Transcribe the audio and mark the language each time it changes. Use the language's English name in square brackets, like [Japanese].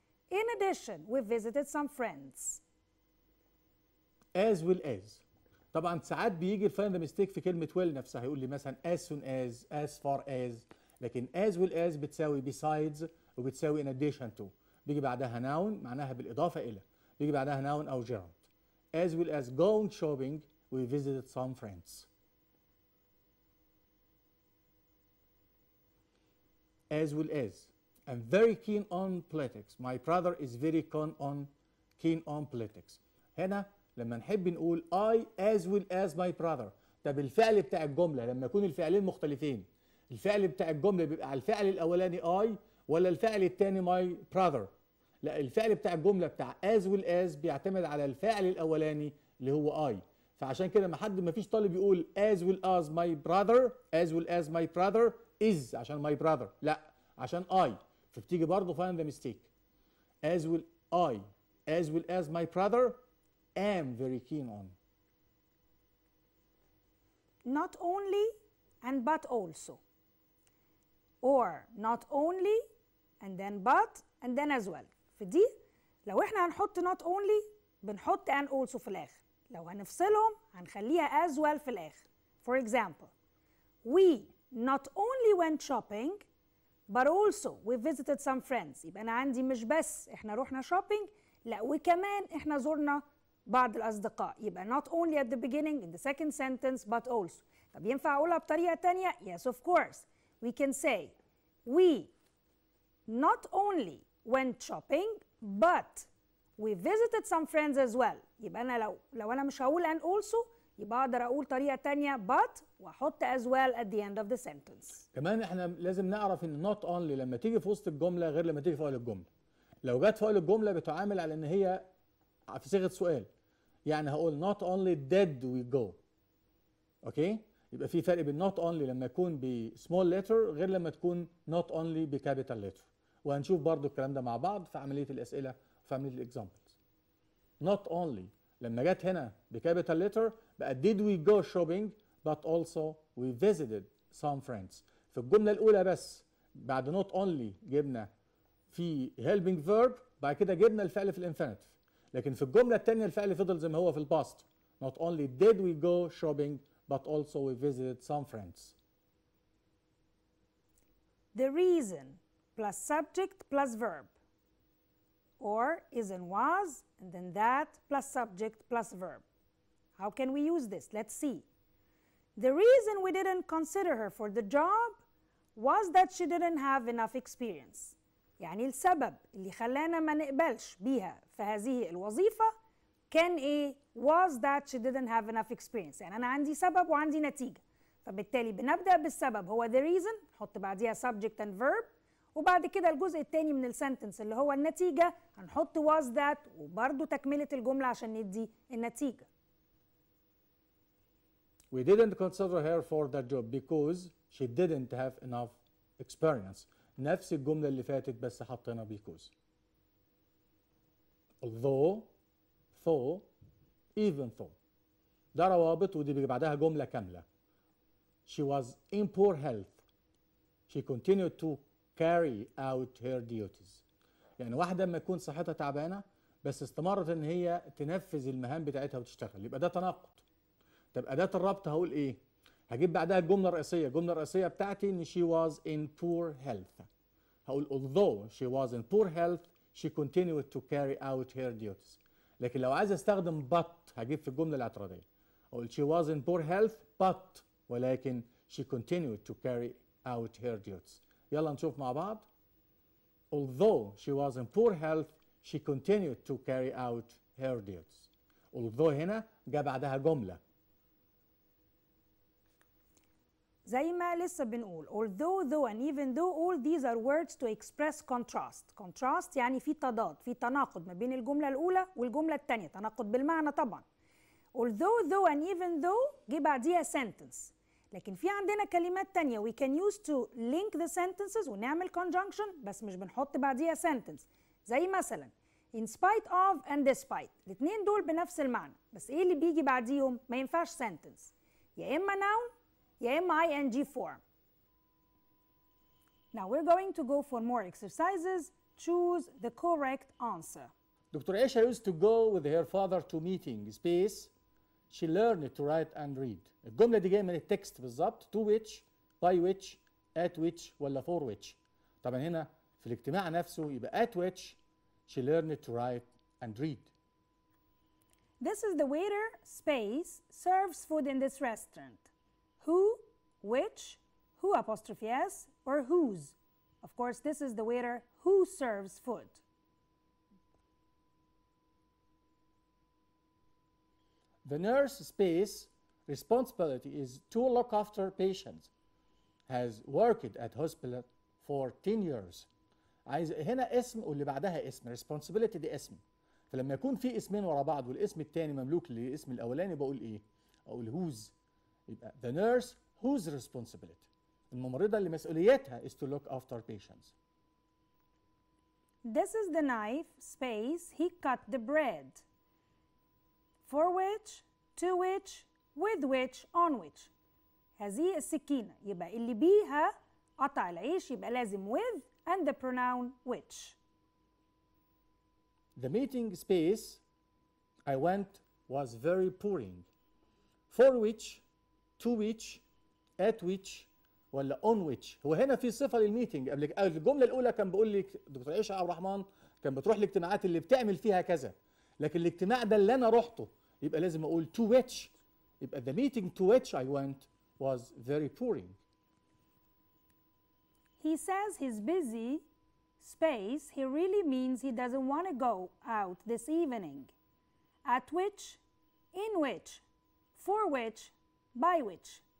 [English] In addition, we visited some friends. as well as. [Arabic] طبعا ساعات بيجي الفايند ميستيك في كلمة will نفسها، يقول لي مثلا [English] as soon as far as، [Arabic] لكن [English] as well as [Arabic] بتساوي besides وبتساوي [English] in addition to. [Arabic] بيجي بعدها noun معناها بالإضافة إلى، بيجي بعدها [English] noun أو gerund. As well as going shopping we visited some friends. As well as. I'm very keen on politics. My brother is very keen on politics. [Arabic] هنا لما نحب نقول [English] I as well as my brother، [Arabic] طب الفعل بتاع الجملة لما يكون الفعلين مختلفين، الفعل بتاع الجملة بيبقى على الفعل الأولاني I ولا الفعل الثاني [English] my brother؟ [Arabic] لا، الفعل بتاع الجملة بتاع as well as بيعتمد على الفعل الأولاني اللي هو I. فعشان كده ما فيش طالب يقول [English] as well as my brother as well as my brother is [Arabic] عشان my brother، لا عشان I، فبتيجي برضه [English] find the mistake. as well I, as well as my brother, am very keen on. Not only and but also. Or not only and then but and then as well. [Arabic] في دي لو احنا هنحط [English] not only [Arabic] بنحط [English] and also [Arabic] في الآخر. لو هنفصلهم هنخليها [English] as well [Arabic] في الآخر. [English] For example, we not only went shopping but also we visited some friends. [Arabic] يبقى أنا عندي مش بس احنا رحنا shopping، لا وكمان احنا زرنا بعض الأصدقاء. يبقى [English] not only at the beginning in the second sentence but also. [Arabic] طب ينفع أقولها بطريقة تانية؟ [English] Yes of course. We can say we not only went shopping but we visited some friends as well. [Arabic] يبقى أنا لو أنا مش هقول [English] and also [Arabic] يبقى أقدر أقول طريقة تانية but وأحط as well [English] at the end of the sentence. [Arabic] كمان احنا لازم نعرف ان [English] not only [Arabic] لما تيجي في وسط الجملة غير لما تيجي في أول الجملة. لو جت في أول الجملة بتعامل على ان هي في صيغة سؤال. يعني هقول [English] not only did we go. [Arabic] اوكي؟ يبقى في فرق بين [English] not only [Arabic] لما يكون ب [English] small letter [Arabic] غير لما تكون not only ب [English] capital letter. [Arabic] وهنشوف برضو الكلام ده مع بعض في عملية الأسئلة وفي عملية الإكزامبلز. [English] not only [Arabic] لما جت هنا [English] ب capital letter بقى did we go shopping but also we visited some friends. [Arabic] في الجملة الأولى بس بعد [English] not only [Arabic] جبنا في [English] helping verb [Arabic] بعد كده جبنا الفعل في الانفينيتيف. لكن في الجملة الثانية الفعل فضل زي ما هو في الباست. [English] not only did we go shopping but also we visited some friends. The reason plus subject plus verb, or is and was and then that plus subject plus verb. How can we use this? Let's see. The reason we didn't consider her for the job was that she didn't have enough experience. [Arabic] يعني السبب اللي خلانا ما نقبلش بيها في هذه الوظيفة كان ايه؟ [English] was that she didn't have enough experience. [Arabic] يعني أنا عندي سبب وعندي نتيجة. فبالتالي بنبدأ بالسبب هو [English] the reason، [Arabic] نحط بعديها [English] subject and verb، [Arabic] وبعد كده الجزء الثاني من السنتنس اللي هو النتيجة هنحط [English] was that [Arabic] وبرضو تكملة الجملة عشان ندي النتيجة. [English] We didn't consider her for that job because she didn't have enough experience. [Arabic] نفس الجملة اللي فاتت بس حطينا because. [English] Although, though, even though. [Arabic] ده روابط ودي بيجي بعدها جملة كاملة. [English] She was in poor health. She continued to carry out her duties. [Arabic] يعني واحدة لما تكون صحتها تعبانة بس استمرت ان هي تنفذ المهام بتاعتها وتشتغل، يبقى ده تناقض. طب أداة الربط هقول ايه؟ هجيب بعدها الجملة الرئيسية، الجملة الرئيسية بتاعتي ان [English] she was in poor health. [Arabic] هقول [English] although she was in poor health she continued to carry out her duties. [Arabic] لكن لو عايز استخدم but هجيب في الجملة الاعتراضية. هقول [English] she was in poor health but [Arabic] ولكن [English] she continued to carry out her duties. [Arabic] يلا نشوف مع بعض. [English] Although she was in poor health she continued to carry out her duties. [Arabic] although هنا جاء بعدها جملة. زي ما لسه بنقول [English] although, though and even though all these are words to express contrast. [Arabic] contrast يعني في تضاد، في تناقض ما بين الجملة الأولى والجملة الثانية، تناقض بالمعنى طبعا. [English] although, though and even though [Arabic] جه بعديها [English] sentence. [Arabic] لكن في عندنا كلمات تانية [English] we can use to link the sentences [Arabic] ونعمل conjunction بس مش بنحط بعديها sentence. زي مثلا [English] in spite of and despite. [Arabic] الاثنين دول بنفس المعنى بس ايه اللي بيجي بعديهم؟ ما ينفعش sentence، يا إما noun يا إما [English] ing form. Now we're going to go for more exercises. Choose the correct answer. [Arabic] دكتور عيشة [English] used to go with her father to meeting space. She learned to write and read. [Arabic] الجملة دي جاية من التكست بالظبط. [English] to which, by which, at which ولا for which. [Arabic] طبعا هنا في الاجتماع نفسه يبقى [English] at which she learned to write and read. This is the waiter space serves food in this restaurant. Who, which, who apostrophe s, or whose. Of course, this is the waiter who serves food. The nurse space responsibility is to look after patients. Has worked at hospital for 10 years. [Arabic] عايز هنا اسم واللي بعدها اسم. responsibility دي اسم. فلما يكون في اسمين ورا بعض والاسم الثاني مملوك للاسم الاولاني بقول ايه؟ اقول [English] whose. [Arabic] يبقى [English] the nurse whose responsibility. [Arabic] الممرضة اللي مسؤوليتها [English] is to look after patients. This is the knife, space, he cut the bread. For which, to which, with which, on which. [Arabic] هذه السكينة يبقى اللي بيها قطع العيش يبقى لازم [English] with and the pronoun which. The meeting space I went was very boring. For which, to which, at which, [Arabic] ولا [English] on which. [Arabic] هو هنا في صفة للميتنج. قبل الجملة الأولى كان بيقول لك دكتور عيشة عبد الرحمن كان بتروح الاجتماعات اللي بتعمل فيها كذا. لكن الاجتماع ده اللي أنا رحته يبقى لازم أقول [English] to which. [Arabic] يبقى [English] the meeting to which I went was very boring. He says he's busy, space, he really means he doesn't want to go out this evening. At which, in which, for which, by which.